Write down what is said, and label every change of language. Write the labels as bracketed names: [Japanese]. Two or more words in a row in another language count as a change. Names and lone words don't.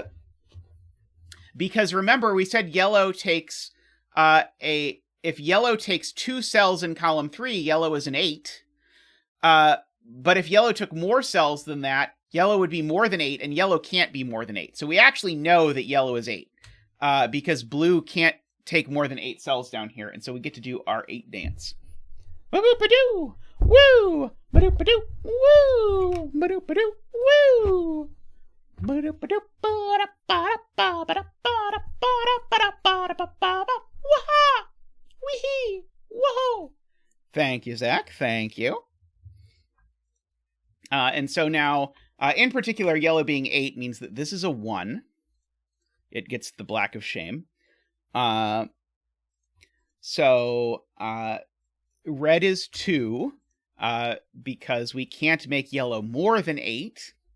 [English] because remember, we said yellow takes if yellow takes 2 cells in column 3, yellow is an 8. But if yellow took more cells than that, yellow would be more than 8, and yellow can't be more than 8. So we actually know that yellow is 8, because blue can't take more than 8 cells down here, and so we get to do our 8 dance. Ba-boop-a-doo! Woo! Ba-doop-a-doo! Woo! Ba-doop-a-doo! Woo! Ba-doop-a-doo! Ba-da-ba-da-ba-da-ba-da-ba-da-ba-da-ba-da-ba-da-ba-da. Thank you, Zach. Thank you. And so now, in particular, yellow being 8 means that this is a 1. It gets the black of shame. So red is 2, because we can't make yellow more than 8.